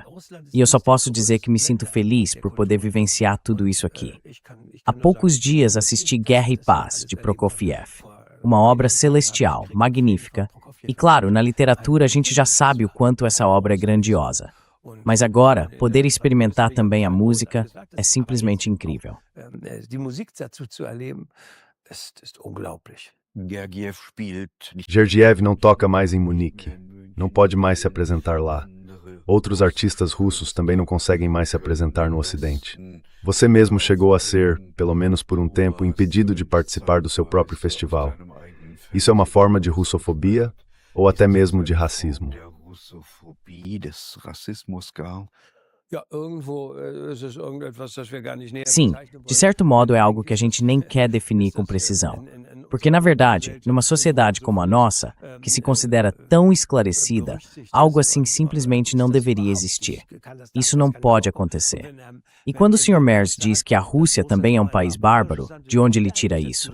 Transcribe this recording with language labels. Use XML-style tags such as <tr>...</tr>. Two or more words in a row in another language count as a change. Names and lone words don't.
<pt>E eu só posso dizer que me sinto feliz por poder vivenciar tudo isso aqui. Há poucos dias assisti Guerra e Paz, de Prokofiev. Uma obra celestial, magnífica. E claro, na literatura a gente já sabe o quanto essa obra é grandiosa. Mas agora, poder experimentar também a música é simplesmente incrível.</pt> <de>Die Musik dazu zu erleben, ist unglaublich. Gergiev spielt nicht</de> <pt>Gergiev não toca mais em Munique. Não pode mais se apresentar lá. Outros artistas russos também não conseguem mais se apresentar no Ocidente. Você mesmo chegou a ser, pelo menos por um tempo, impedido de participar do seu próprio festival. Isso é uma forma de russofobia ou até mesmo de racismo?</pt> <de>der Russophobie, des Rassismus gar. Ja, irgendwo ist es irgendetwas, das wir gar nicht näher</de> <pt>Sim,</pt> <de>bezeichnen</de> <pt>de certo modo é algo que a gente nem quer definir com precisão. Porque, na verdade, numa sociedade como a nossa, que se considera tão esclarecida, algo assim simplesmente não deveria existir. Isso não pode acontecer. E quando o Sr. Merz diz que a Rússia também é um país bárbaro, de onde ele tira isso?</pt>